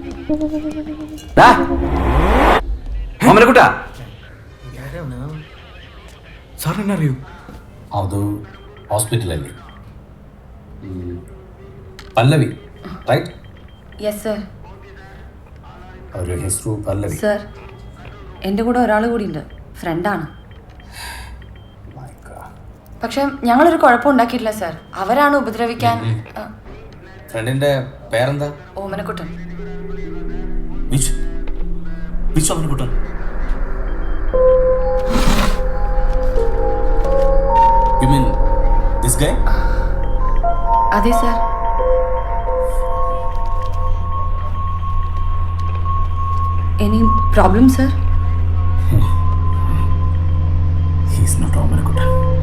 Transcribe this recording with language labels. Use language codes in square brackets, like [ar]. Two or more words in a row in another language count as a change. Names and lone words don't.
[ml] ഓമനക്കുട്ടാ സാറിനെ അറിയൂ? [kn] ಅದು ಹಾಸ್ಪಿಟಲಲ್ಲಿ ಪಲ್ಲವಿ ರೈಟ್? [en] yes sir. [kn] ಅವರ ಹೆಸರು ಪಲ್ಲವಿ. [ml] സർ എൻ്റെ കൂടെ ഒരാൾ കൂടിയുണ്ട്, ഫ്രണ്ടാണ്. പക്ഷെ ഞങ്ങളൊരു കുഴപ്പമുണ്ടാക്കിയിട്ടില്ല സർ. അവരാണ് ഉപദ്രവിക്കാൻ. ഫ്രണ്ടിന്റെ പേരെന്താ? ഓമനക്കുട്ടൻ. [en] വിച്ച് ഓമനക്കുട്ടൻ? You mean this guy? [ml] അതെ സർ. [en] any problem sir? He is not ഓമനക്കുട്ടൻ.